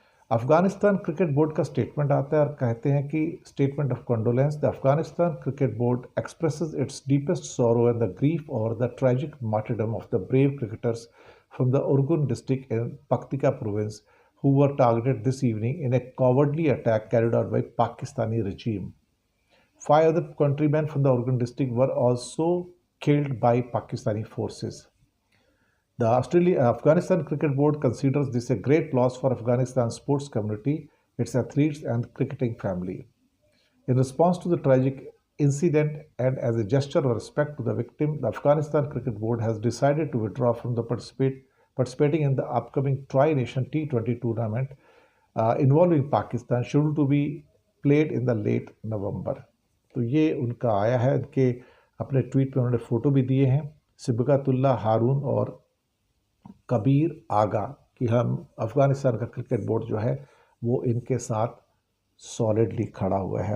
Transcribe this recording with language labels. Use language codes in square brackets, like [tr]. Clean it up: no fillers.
[hi] Afghanistan cricket board का statement आता है और कहते हैं कि [en] Statement of condolence, the Afghanistan cricket board expresses its deepest sorrow and the grief over the tragic martyrdom of the brave cricketers from the Urgun district in Paktika province who were targeted this evening in a cowardly attack carried out by Pakistani regime. 5 other countrymen from the Urgan district were also killed by Pakistani forces. The Afghanistan Cricket Board considers this a great loss for Afghanistan's sports community, its athletes, and cricketing family. In response to the tragic incident and as a gesture of respect to the victim, the Afghanistan Cricket Board has decided to withdraw from the participating in the upcoming Tri-Nation T20 tournament involving Pakistan, scheduled to be played in the late November. [hi] तो ये उनका आया है, उनके अपने tweet में उन्होंने photo भी दिए हैं, सिबगतुल्ला, हारून और कबीर आगा, कि हम अफ़गानिस्तान का क्रिकेट बोर्ड जो है वो इनके साथ सॉलिडली खड़ा हुआ है।